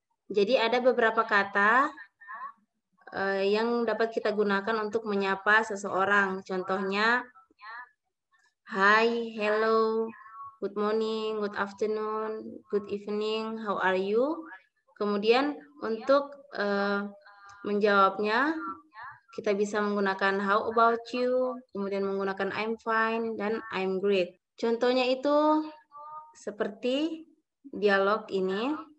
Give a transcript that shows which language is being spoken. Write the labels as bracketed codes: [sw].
[id] Jadi ada beberapa kata yang dapat kita gunakan untuk menyapa seseorang. [en] Contohnya, hi, hello, good morning, good afternoon, good evening, how are you? [id] Kemudian untuk menjawabnya, kita bisa menggunakan [en] how about you, [id] kemudian menggunakan [en] I'm fine, [id] dan [en] I'm great. [id] Contohnya itu seperti dialog ini.